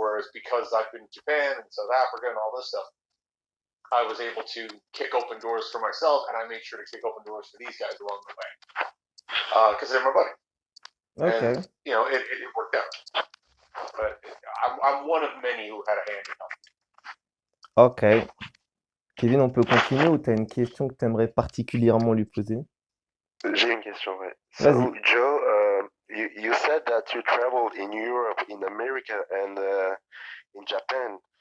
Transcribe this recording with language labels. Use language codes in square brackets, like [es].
[en] Whereas because I've been in Japan and South Africa and all this stuff, I was able to kick open doors for myself, and I made sure to kick open doors for these guys along the way because they're my buddy. Ok. And you know, it worked out. But I'm one of many who had a hand in helping. Ok. [fr] Kevin, on peut continuer ou tu as une question que tu aimerais particulièrement lui poser? J'ai une question, ouais. Vas-y. [en] So, Joe, you said that you traveled in Europe, in America, and in Japan.